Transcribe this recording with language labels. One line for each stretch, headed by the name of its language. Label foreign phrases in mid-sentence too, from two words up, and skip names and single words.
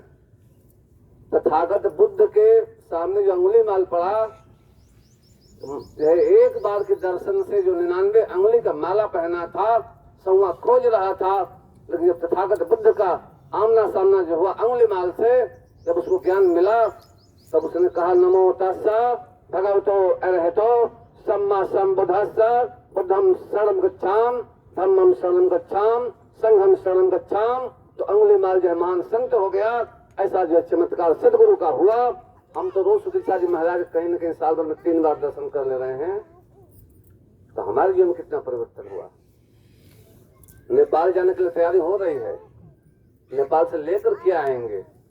Hindi: तथागत बुद्ध के सामने जो अंगुली माल पड़ा, एक बार के दर्शन से जो 99 अंगुली का माला पहना था, संवा खोज रहा था, लेकिन जब तथागत बुद्ध का आमना सामना जो हुआ अंगुली माल से, जब उसको ज्ञान मिला, तब उसने कहा
Pali: नमो तस्सा भगवतो अरहतो सम्मा संबुद्धस्सा, बुद्धम शरणं गच्छाम, धम्मम शरणं गच्छाम, संघम शरणं गच्छाम।
Hindi: तो अंगुली माल जो है महान संत हो गया। ऐसा जो चमत्कार सदगुरु का हुआ। हम तो रोज सुदीक्षा जी महाराज कहीं न कहीं साल भर में 3 बार दर्शन कर ले रहे हैं, तो हमारे जीवन में कितना परिवर्तन हुआ। नेपाल जाने के लिए तैयारी हो रही है, नेपाल से लेकर के आएंगे।